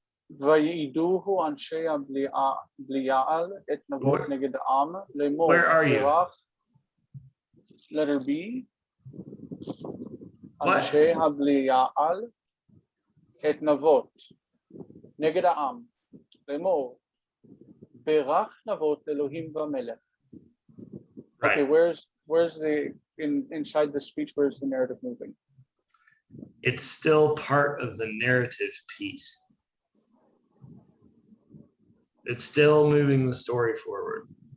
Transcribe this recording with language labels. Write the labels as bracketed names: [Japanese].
[Hebrew] ויעידוהו אנשי הבליעל את נבות נגד העם לאמור [English] Where are you? [Hebrew] בירך [English] letter B What? [Hebrew] אנשי הבליעל את נבות נגד העם לאמור בירך נבות אלוהים והמלך. [English] Right. Okay, where's the inside the speech, where's the narrative moving? It's still part of the narrative piece. It's still moving the story forward.